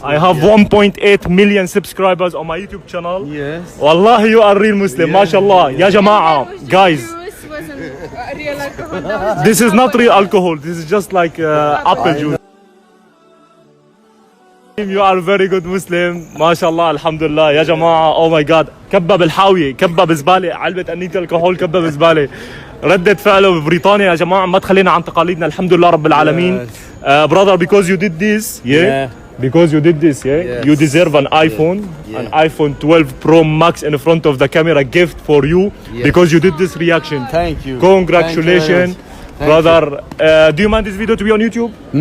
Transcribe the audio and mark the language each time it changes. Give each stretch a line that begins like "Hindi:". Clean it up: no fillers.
English: I have 1.8 million subscribers on my YouTube channel. Yes. Wallah, you are real Muslim. MashaAllah.
Arabic: Ya Jama'a.
English: Guys, juice wasn't real alcohol. That was this is not real alcohol. This is just like apple juice. You are very good Muslim. MashaAllah. Alhamdulillah.
Arabic: Ya Jama'a.
English: Oh my God.
Arabic: كبة بالحاوية، كبة بزبالة، علبة أنية الكحول، كبة بزبالة. ردة فعله ببريطانيا يا جماعة ما تخلينا عن تقاليدنا. الحمد لله رب العالمين.
English: Brother, because you did this, yeah. Because you did this, yeah. Yes. You deserve an iPhone, an iPhone 12 Pro Max in front of the camera, gift for you, because you did this reaction. Thank you. Congratulations. brother. Do you mind this video to be on YouTube?